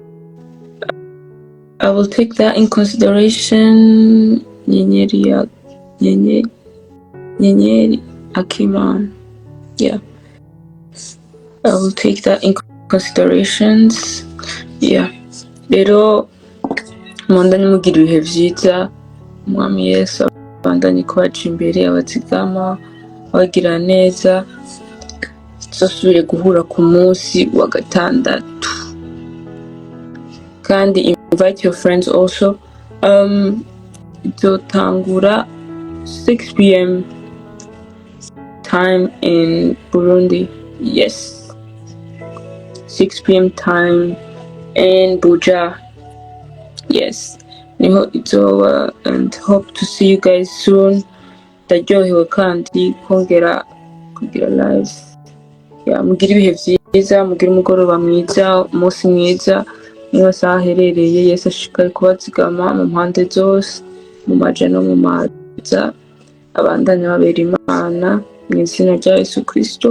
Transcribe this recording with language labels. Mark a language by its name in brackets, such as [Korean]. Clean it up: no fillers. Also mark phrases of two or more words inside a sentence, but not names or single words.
[English] I will take that in consideration. [Rundi] Nyenyeri ya nyenyeri akimana. [English] Yeah, I will take that in considerations. Yeah, [Rundi] rero mwandanye mugira ibihe vyiza, umwami Yesu abandanye kubaca imbere, abazigama, abagira neza, tuzosubire guhura ku munsi wa gatandatu. [English] Kandi invite your friends also. [Rundi] Itotangura 6 p.m. [English] time in Burundi. Yes, 6 p.m. time in Buja. Yes, [Rundi] niho izoba, [English] and hope to see you guys soon. [Rundi] Ndaryohewe kandi kongera kugira live. Yeah, mugire ibihe vyiza, mugire umugoroba mwiza, umunsi mwiza, mwese aherereye. Yesu ashishikare kubazigama mu mpande zose, mu maja no mu maza, abandanye babera Imana mu izina rya Yesu Kristo.